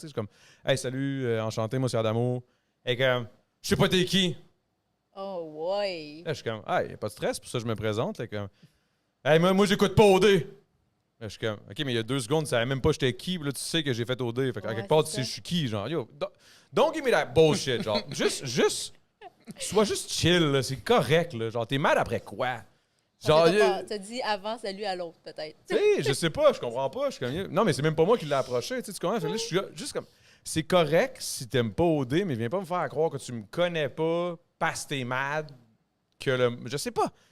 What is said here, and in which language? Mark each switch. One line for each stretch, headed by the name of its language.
French: Je suis comme, hey, salut, enchanté, moi, c'est Adamo. Et comme, je sais pas t'es qui. Oh, ouais. Là, je suis comme, hey, y a pas de stress. Pour ça, je me présente. Là, comme, hey, moi, j'écoute pas OD. Là, je suis comme, OK, mais il y a 2 secondes, tu savais même pas j'étais qui. Puis là, tu sais que j'ai fait OD. Fait qu'à quelque part, tu sais je suis qui. Genre,
English: yo, don't give me that bullshit.
French: Genre, sois juste chill, là, c'est correct. Là. Genre, t'es mad après quoi? Genre, t'as dit avant salut à l'autre, peut-être. Tu sais, je sais pas, je comprends pas. Je suis comme, non, mais c'est même pas moi qui l'ai approché. Tu comprends? Fait que là, je suis juste comme, c'est correct si t'aimes pas OD, mais viens pas me faire croire que tu me connais pas parce que t'es mad. Je sais pas.